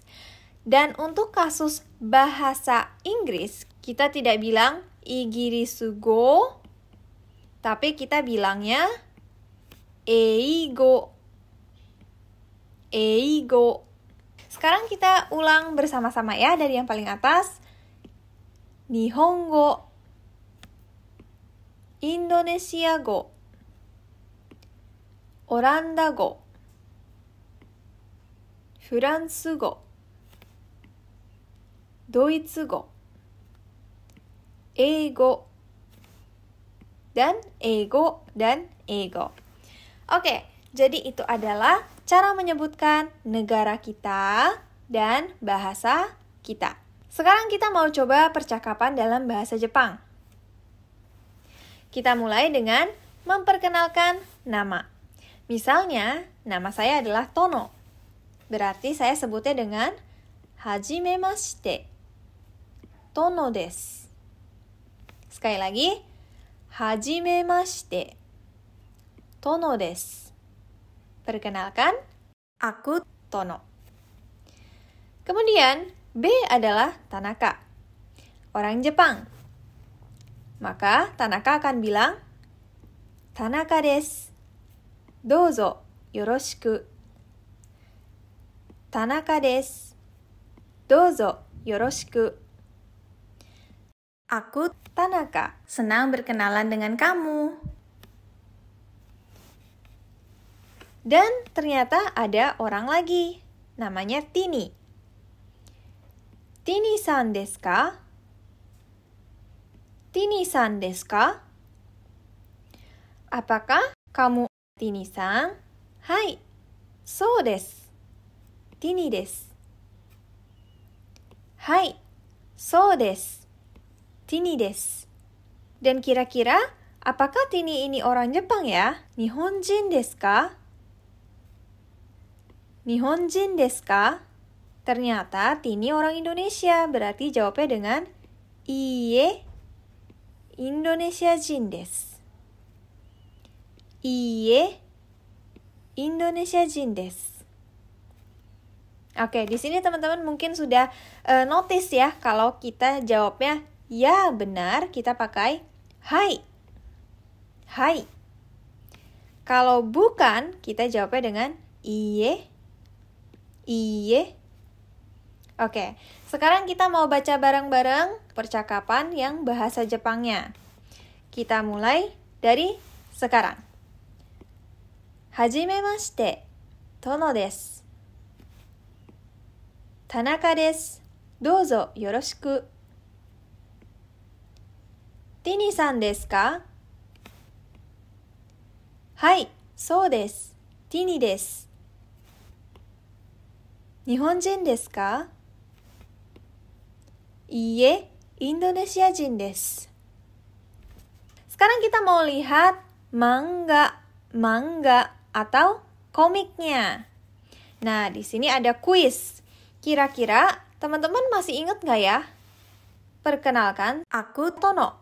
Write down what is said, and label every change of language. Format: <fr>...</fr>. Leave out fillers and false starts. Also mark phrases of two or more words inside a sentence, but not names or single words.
<id>Dan untuk kasus bahasa Inggris, kita tidak bilang</id> <ja>イギリス語,</ja> <id>tapi kita bilangnya eigo. Eigo. Sekarang kita ulang bersama-sama ya dari yang paling atas.</id> <ja>日本語、インドネシア語、オランダ語、フランス語、ドイツ語,</ja> <id>Eigo, dan Eigo, dan Eigo. Oke, jadi itu adalah cara menyebutkan negara kita dan bahasa kita. Sekarang kita mau coba percakapan dalam bahasa Jepang. Kita mulai dengan memperkenalkan nama. Misalnya, nama saya adalah Tono. Berarti saya sebutnya dengan Hajimemashite.</id> <ja>トノです.</ja> <id>Sekali lagi, Hajimemashite.</id> <ja>トノです.</ja> <id>Perkenalkan, aku Tono. Kemudian, B adalah Tanaka, orang Jepang. Maka Tanaka akan bilang,</id> <ja>タナカです. どうぞよろしく。タナカです. どうぞよろしく.</ja> <id>Aku Tanaka, senang berkenalan dengan kamu. Dan ternyata ada orang lagi, namanya Tini.</id> <ja>ティニさんですか? ティニさんですか?</ja> <id>Apakah kamu Tini-san?</id> <ja>はい、そうです. ティニです. はい、そうです. ティニです.</ja> <id>Dan kira-kira, apakah Tini ini orang Jepang ya?</id> <ja>日本人ですか? 日本人ですか?</ja> <id>Ternyata Tini orang Indonesia, berarti jawabnya dengan</id> <ja>いいえ、インドネシア人です. いいえ、インドネシア人です.</ja> <id>Oke, di sini teman-teman mungkin sudah notice ya, kalau kita jawabnya ya benar, kita pakai hai. Hai. Kalau bukan, kita jawabnya dengan iie. Iye. Oke, sekarang kita mau baca bareng-bareng percakapan yang bahasa Jepangnya. Kita mulai dari sekarang.</id> <ja>はじめまして、トノです. タナカです。どうぞよろしく. ティニさんですか? はい、そうです. ティニです. 日本人ですか? いいえ、インドネシア人です.</ja> <id>Sekarang kita mau lihat manga atau komiknya. Nah, di sini ada kuis. Kira-kira teman-teman masih ingat nggak ya? Perkenalkan, aku Tono.</id>